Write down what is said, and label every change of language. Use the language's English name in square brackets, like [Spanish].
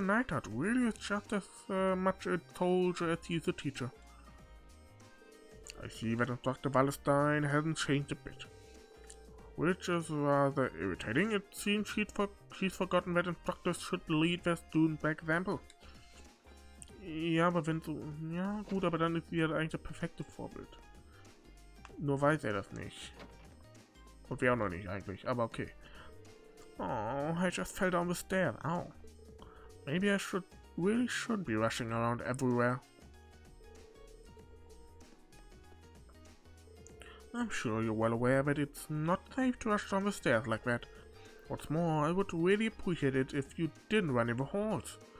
[English] Neidhart really is just as much a soldier as he is a teacher. I see that Dr. Wallerstein hasn't changed a bit. Which is rather irritating. It seems she's forgotten that instructors should lead their students by example. [German] Ja, aber wenn so... Ja, gut, aber dann ist sie ja eigentlich das perfekte Vorbild. Nur weiß das nicht. Und wir auch noch nicht eigentlich, aber okay. [English] Oh, I just fell down the stairs. Ow. Maybe I really should be rushing around everywhere. I'm sure you're well aware that it's not safe to rush down the stairs like that. What's more, I would really appreciate it if you didn't run in the halls.